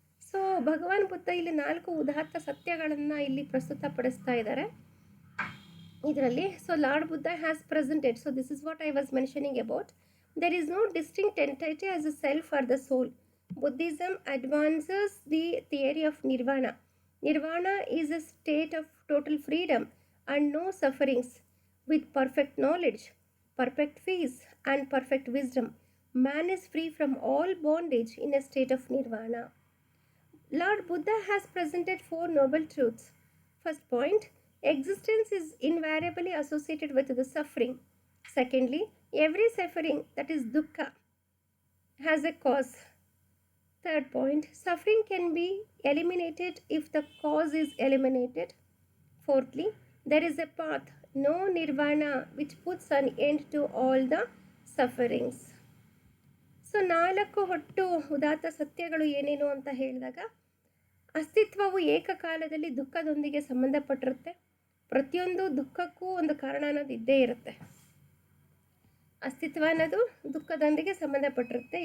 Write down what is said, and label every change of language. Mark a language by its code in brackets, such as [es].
[kn] So ಭಗವಾನ್ ಬುದ್ಧ ಇಲ್ಲಿ 4 ಉದಾತ್ತ ಸತ್ಯಗಳನ್ನು ಇಲ್ಲಿ ಪ್ರಸ್ತುತಪಡಿಸ್ತಾ ಇದ್ದಾರೆ ಇದರಲ್ಲಿ. [en] So lord Buddha has presented, so this is what I was mentioning about. There is no distinct entity as a self or the soul. Buddhism advances the theory of nirvana. Nirvana is a state of total freedom and no sufferings, with perfect knowledge, perfect peace, and perfect wisdom. Man is free from all bondage in a state of nirvana. Lord Buddha has presented 4 noble truths. First point, existence is invariably associated with the suffering. Secondly, every suffering, that is dukkha, has a cause. Third point, suffering can be eliminated if the cause is eliminated. Fourthly, there is a path, no nirvana, which puts an end to all the sufferings. [kn] So 4 ಒಟ್ಟು ಉದಾತ್ತ ಸತ್ಯಗಳು ಏನೇನು ಅಂತ ಹೇಳಿದಾಗ, ಅಸ್ತಿತ್ವವು ಏಕಕಾಲದಲ್ಲಿ ದುಃಖದೊಂದಿಗೆ ಸಂಬಂಧಪಟ್ಟಿರುತ್ತೆ. ಪ್ರತಿಯೊಂದು ದುಃಖಕ್ಕೂ ಒಂದು ಕಾರಣ ಅನ್ನೋದು ಇದ್ದೇ ಇರುತ್ತೆ. ಅಸ್ತಿತ್ವ ಅನ್ನೋದು ದುಃಖದೊಂದಿಗೆ ಸಂಬಂಧಪಟ್ಟಿರುತ್ತೆ.